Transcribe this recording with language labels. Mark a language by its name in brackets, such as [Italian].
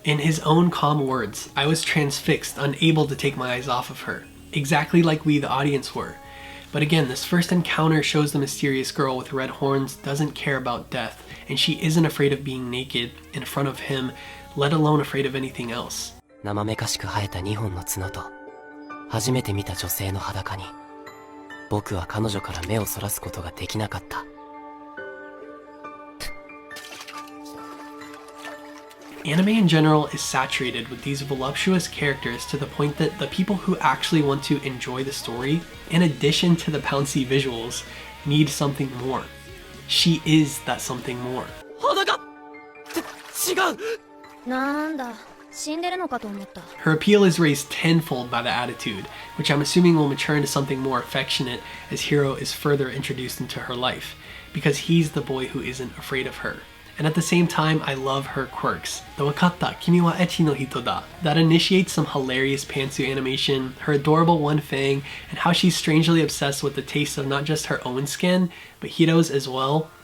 [English] In his own calm words, I was transfixed, unable to take my eyes off of her. Exactly like we, the audience, were. But again, this first encounter shows the mysterious girl with red horns doesn't care about death, and she isn't afraid of being naked in front of him, let alone afraid of anything else. [Japanese] 生めかしく生えた2本の角と初めて見た女性の裸に僕は彼女から目をそらすことができなかった。 [English] Anime in general is saturated with these voluptuous characters to the point that the people who actually want to enjoy the story, in addition to the bouncy visuals, need something more. She is that something more. [Japanese] 違う。なんだ、死んでるのかと思った。 [English] Her appeal is raised tenfold by the attitude, which I'm assuming will mature into something more affectionate as Hiro is further introduced into her life, because he's the boy who isn't afraid of her. And at the same time, I love her quirks. The [Japanese] Wakatta, Kimi wa echi no hito da. [English] That initiates some hilarious pantsuit animation, her adorable one fang, and how she's strangely obsessed with the taste of not just her own skin, but Hiro's as well.